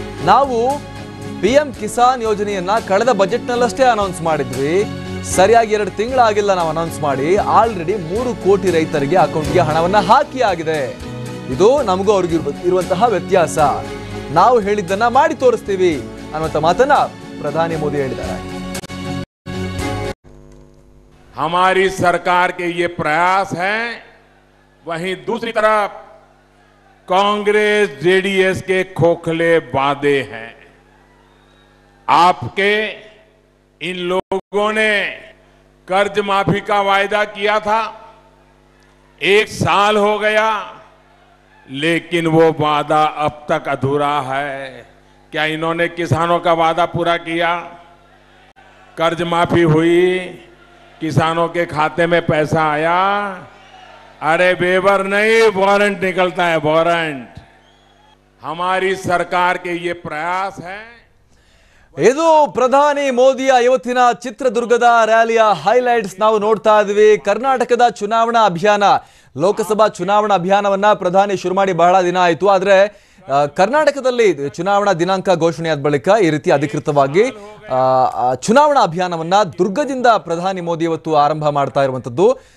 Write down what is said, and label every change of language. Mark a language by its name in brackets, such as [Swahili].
[Kannada] ನಾವು PM ಕಿಸಾನ್ ಯೋಜನೆಯನ್ನ ಕಳೆದ ಬಜೆಟ್ನಲ್ಲಷ್ಟೇ ಅನೌನ್ಸ್ ಮಾಡಿದ್ವಿ. ಸರಿಯಾಗಿ 2 ತಿಂಗಳಾಗಿಲ್ಲ ನಾವು ಅನೌನ್ಸ್ ಮಾಡಿ. ಆಲ್ರೆಡಿ 3 ಕೋಟಿ ರೈತರಿಗೆ ಅಕೌಂಟ್ಗೆ ಹಣವನ್ನ ಹಾಕಿ ಆಗಿದೆ. ಇದು ನಮಗೂ ಅವ್ರಿಗೆ ಇರುವಂತಹ ವ್ಯತ್ಯಾಸ. ನಾವು ಹೇಳಿದ್ದನ್ನ ಮಾಡಿ ತೋರಿಸ್ತೀವಿ ಅನ್ನುವಂತ ಮಾತನ್ನ ಪ್ರಧಾನಿ ಮೋದಿ ಹೇಳಿದ್ದಾರೆ. [Hindi] हमारी सरकार के ये प्रयास हैं, वहीं दूसरी तरफ कांग्रेस जेडीएस के खोखले वादे हैं। आपके इन लोगों ने कर्ज माफी का वायदा किया था, 1 साल हो गया, लेकिन वो वादा अब तक अधूरा है। क्या इन्होंने किसानों का वादा पूरा किया? कर्ज माफी हुई, किसानों के खाते में पैसा आया? अरे वेवर नहीं, वारंट निकलता है, वारंट। हमारी सरकार के ये प्रयास है। [Kannada] ಇದು ಪ್ರಧಾನಿ ಮೋದಿಯ ಇವತ್ತಿನ ಚಿತ್ರದುರ್ಗದ ರ್ಯಾಲಿಯ ಹೈಲೈಟ್ಸ್ ನಾವು ನೋಡ್ತಾ ಇದ್ವಿ. ಕರ್ನಾಟಕದ ಚುನಾವಣಾ ಅಭಿಯಾನ, ಲೋಕಸಭಾ ಚುನಾವಣಾ ಅಭಿಯಾನವನ್ನ ಪ್ರಧಾನಿ ಶುರು ಮಾಡಿ ಬಹಳ ದಿನ ಆಯಿತು. ಆದ್ರೆ ಕರ್ನಾಟಕದಲ್ಲಿ ಚುನಾವಣಾ ದಿನಾಂಕ ಘೋಷಣೆಯಾದ ಬಳಿಕ ಈ ರೀತಿ ಅಧಿಕೃತವಾಗಿ ಚುನಾವಣಾ ಅಭಿಯಾನವನ್ನ ದುರ್ಗದಿಂದ ಪ್ರಧಾನಿ ಮೋದಿ ಇವತ್ತು ಆರಂಭ ಮಾಡ್ತಾ ಇರುವಂತದ್ದು.